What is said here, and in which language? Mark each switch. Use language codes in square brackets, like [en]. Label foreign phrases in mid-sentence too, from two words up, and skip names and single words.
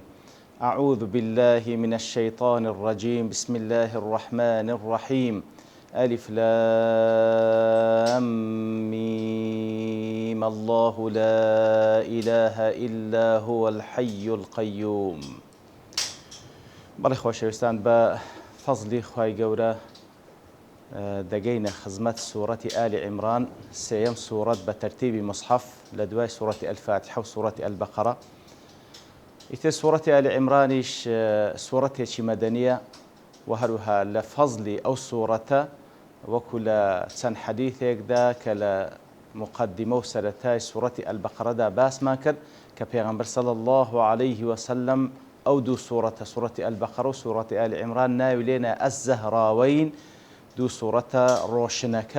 [ar] أعوذ بالله من الشيطان الرجيم. بسم الله الرحمن الرحيم. ألف لام ميم الله لا إله إلا هو الحي القيوم. [ckb] بەڵێ خۆشەویستان بە فەزلی خوای گەورە دەگەینە خزمەت سوورەتی ئالی عیمران، سێیەم سوورەت بە تەرتیبی مصحف لە دوای سوورەتی ئەلفاتحە و سوورەتی ئەلبەقەرە. ئیتر سوورەتی ئالی عیمرانیش سوورەتێکی مەدەنیە و هەروها لە فەزلی ئەو سوورەتە وەکو لە چەند حەدیثێکدا کە لە مقدمە و سەرەتای سوورەتی ئەلبەقەرەدا باسمان کرد کە پێغەمبەر [ar] صلی الله عليه وسلم [ckb] ئەو دوو سوورەتە سوورەتی ئەلبەقەرە و سوورەتی ئالی عیمران ناوی لێنە ئەززەهراوەین، دوو سوورەتە ڕۆشنەکە.